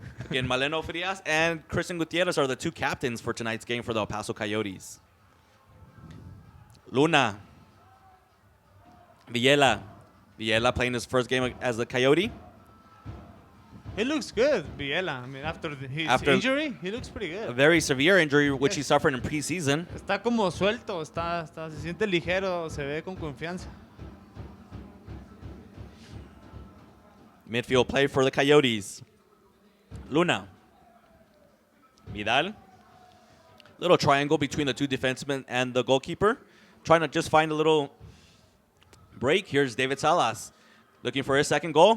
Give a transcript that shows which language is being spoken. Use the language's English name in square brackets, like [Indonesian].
[English] Again, Maleno Frias and Christian Gutierrez are the two captains for tonight's game for the El Paso Coyotes. Luna. Villela playing his first game as a Coyote. He looks good, Villela. I mean, after his injury, he looks pretty good. A very severe injury, which he suffered in preseason. [Spanish] Está como suelto, se siente ligero, se ve con confianza. [English] Midfield play for the Coyotes. Luna. Vidal. Little triangle between the two defensemen and the goalkeeper. Trying to just find a little break. Here's David Salas. Looking for his second goal.